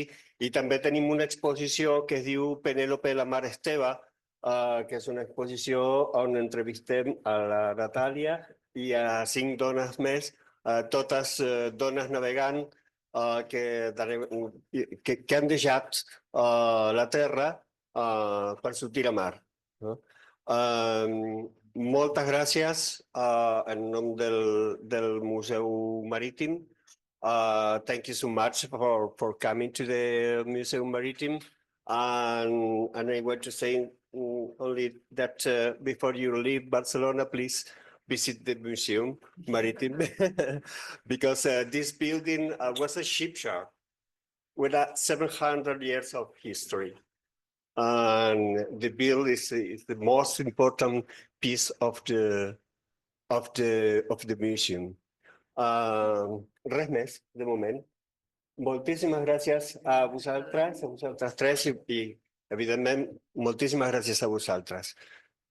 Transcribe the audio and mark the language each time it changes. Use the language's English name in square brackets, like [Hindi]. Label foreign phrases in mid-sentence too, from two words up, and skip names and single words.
[Catalan] I també tenim una exposició que es diu Penélope la mar és teva, que és una exposició on entrevistem a la Natàlia i a 5 dones més, totes dones navegant que han deixat la terra per sortir a mar. Moltes gràcies en nom del Museu Marítim. [English] Thank you so much for coming to the Museum Marítim. And I want to say only that before you leave Barcelona, please visit the Museum Marítim because this building was a shipyard with 700 years of history. And the build is the most important piece of the museum. [Catalan] Res més, de moment. Moltíssimes gràcies a vosaltres tres i evidentment, moltíssimes gràcies a vosaltres.